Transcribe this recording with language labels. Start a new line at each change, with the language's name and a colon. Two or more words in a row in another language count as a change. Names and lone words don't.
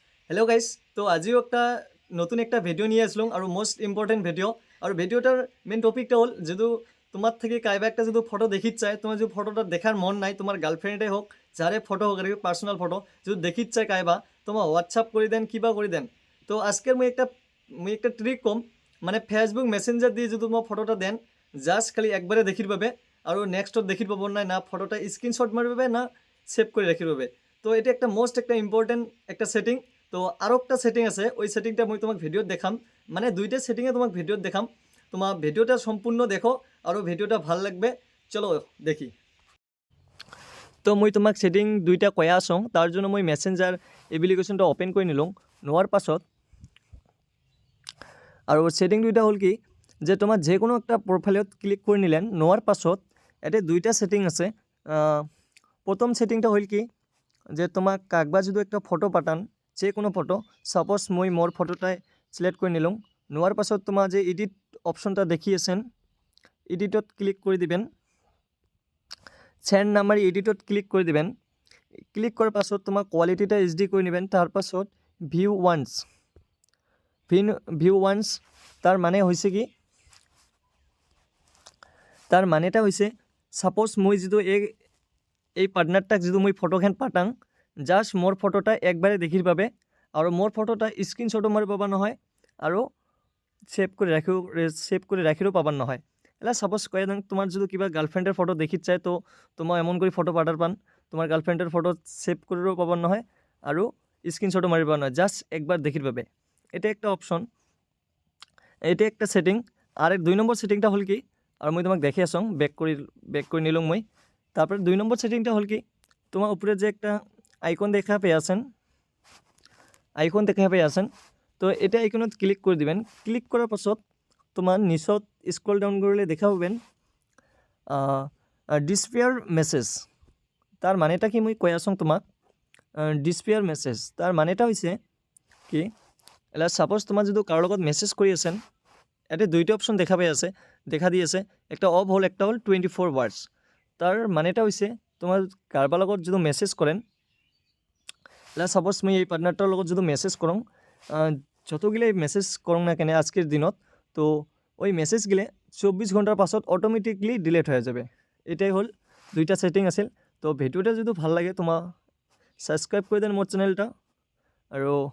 English: Hello guys,
Rangpuri: তো আজিও নতুন একটা ভিডিও নিয়ে আসলাম আর
English: most important video.
Rangpuri: আর ভিডিওটার
English: main topic
Rangpuri: হল যেহেতু তোমার থেকে কাইবা একটা যদি ফটো দেখিত চায়, তোমার যদি ফটোটা দেখার মন নাই, তোমার গার্লফ্রেন্ডে হোক যারে ফটো হোক আর কি
English: personal photo
Rangpuri: যদি দেখিত চায় কাইবা, তোমার হোয়াটসঅ্যাপ করে দেন কিবা করে দেন। তো আজকের মুই একটা ট্রিক কম, মানে ফেসবুক মেসেঞ্জার দিয়ে যদি তোমার ফটোটা দেন, জাস্ট খালি একবারে দেখির পাবে আর নেক্সটত দেখির পাব নাই, না ফটোটা স্ক্রিনশট মারি পাবে না সেভ করে রাখির পাবে। তো এটা একটা মোস্ট একটা ইম্পর্টেন্ট একটা সেটিং। তো আরও একটা সেটিং আছে, ওই সেটিংটা মই তোমাক ভিডিওত দেখাম, মানে দুইটা সেটিংয়ে তোমাক ভিডিওত দেখাম। তোমার ভিডিওটা সম্পূর্ণ দেখো আর ভিডিওটা ভাল লাগবে। চলো দেখি। তো মই তোমাক সেটিং দুইটা কয়া আসং, তার জন্য মই
English: messenger application open
Rangpuri: করে নিলং। নেওয়ার পাছত আৰু সেটিং দুইটা হল কি, যে তোমার যে কোনো একটা প্রোফাইলত ক্লিক করে নিলেন, নেওয়ার পাছত এতে দুইটা সেটিং আছে। প্রথম সেটিংটা হল কি, যে তোমাক কাকবা যদি একটা ফটো পাঠান, যে কোনো ফটো, সাপোজ মই মোর ফটোটাই সিলেক্ট করে নিলাম। নেওয়ার পাছত তোমার যে
English: edit option
Rangpuri: দেখিয়েছেন, এডিটত ক্লিক করে দিবেন।
English: send number edit
Rangpuri: ক্লিক করে দিবেন। ক্লিক করার পাছত তোমার
English: quality HD
Rangpuri: করে নেবেন। তার পাছত
English: view once
Rangpuri: তার মানে হয়েছে কি, তার মানেটা হয়েছে সাপোজ মই যদি এই পার্টনারটাক যদি মই ফটোখান পাঠাং, জাস্ট মোর ফটোটা একবারে দেখির পাবে আর মোর ফটোটা স্ক্রিনশটও মারি পাবা নহয় আর সেভ করে রাখিরও পাবার নহয়। এলা সাপোজ কয়ে দেন তোমার যদি কিবা গার্লফ্রেন্ডের ফটো দেখিত চায়, তো তোমার এমন করে ফটো পাঠার পান, তোমার গার্লফ্রেন্ডের ফটো সেভ করেও পাবার নহয় আর স্ক্রিনশটও মারি পাবার নহয়, জাস্ট একবার দেখির পাবে। এটা একটা অপশন, এটা একটা সেটিং। আর দুই নম্বর সেটিংটা হল কি, আর মই তোমাক দেখে আসং, বেক করে নিলং মই। তারপরে 2 নম্বর সেটিংটা হল কি, তোমার উপরে যে একটা আইকন দেখা পেয়ে আছেন, তো এটা আইকনত ক্লিক করে দিবেন। ক্লিক করার পাছত তোমার নিচত
English: scroll down
Rangpuri: করলে দেখা পাবেন
English: disappear message.
Rangpuri: তার মানেটা কি মই কই আসং তোমাক।
English: disappear message
Rangpuri: তার মানেটা হয়েছে কি, এলা সাপোজ তোমার যদি কারোর লগত মেসেজ করে আছেন, এতে দুইটা অপশন দেখা দিয়েছে, একটা অফ হল, একটা হল 24 ওয়ার্ডস। তার মানেটা হয়েছে তোমার কারবার লগত যদি মেসেজ করেন, এলা সাপোজ মই এই পার্টনারটার লগত যদি মেসেজ করং, যতগুলো মেসেজ করং না কেন আজকের দিনত, তো ওই মেসেজগুলো 24 ঘন্টার পাছত
English: automatically delete
Rangpuri: হয়ে যাবে। এটাই হল দুইটা সেটিং আছিল। তো ভিডিওটা যদি ভাল লাগে তোমার সাবস্ক্রাইব করে দেন মোর চ্যানেলটা। আর